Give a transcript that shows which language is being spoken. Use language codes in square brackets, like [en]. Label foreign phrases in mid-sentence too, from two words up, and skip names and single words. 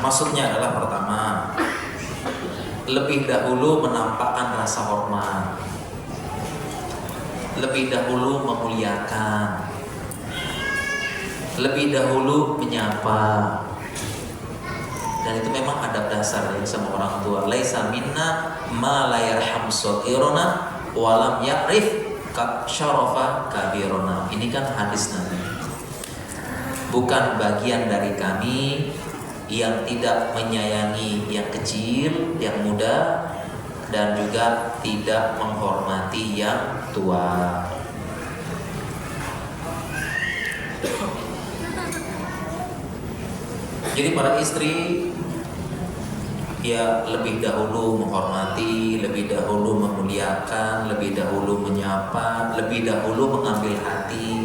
[id] Maksudnya adalah pertama, lebih dahulu menampakkan rasa hormat, lebih dahulu memuliakan, lebih dahulu menyapa, Dan itu memang adab dasar ya sama orang tua. [ar] ليس منا ما لا يرحم صغيرنا ولم يعرف شرف كبيرنا. [id] Ini kan hadis Nabi. Bukan bagian dari kami yang tidak menyayangi yang kecil, yang muda, dan juga tidak menghormati yang tua. Jadi para istri ya lebih dahulu menghormati, lebih dahulu memuliakan, lebih dahulu menyapa, lebih dahulu mengambil hati.